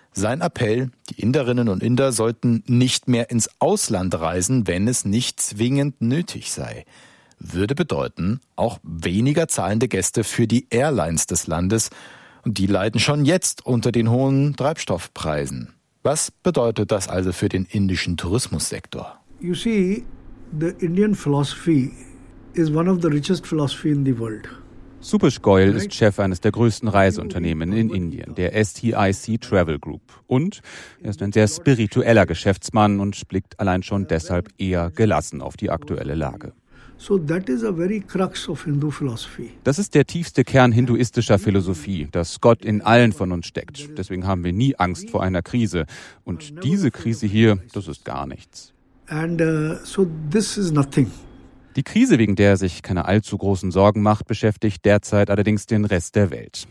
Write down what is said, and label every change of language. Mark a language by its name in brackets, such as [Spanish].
[German] Sein Appell, die Inderinnen und Inder sollten nicht mehr ins Ausland reisen, wenn es nicht zwingend nötig sei. Würde bedeuten, auch weniger zahlende Gäste für die Airlines des Landes. Und die leiden schon jetzt unter den hohen Treibstoffpreisen. Was bedeutet das also für den indischen Tourismussektor? [English] You see, the Indian philosophy is one of the richest philosophy in the world. [German] Subhash Goyal ist Chef eines der größten Reiseunternehmen in Indien, der STIC Travel Group. Und er ist ein sehr spiritueller Geschäftsmann und blickt allein schon deshalb eher gelassen auf die aktuelle Lage. [English] So that is a very crux of Hindu philosophy. [German] Das ist der tiefste Kern hinduistischer Philosophie, dass Gott in allen von uns steckt. Deswegen haben wir nie Angst vor einer Krise. Und diese Krise hier, das ist gar nichts. [English] So this is nothing. [German] Die Krise, wegen der er sich keine allzu großen Sorgen macht, beschäftigt derzeit allerdings den Rest der Welt.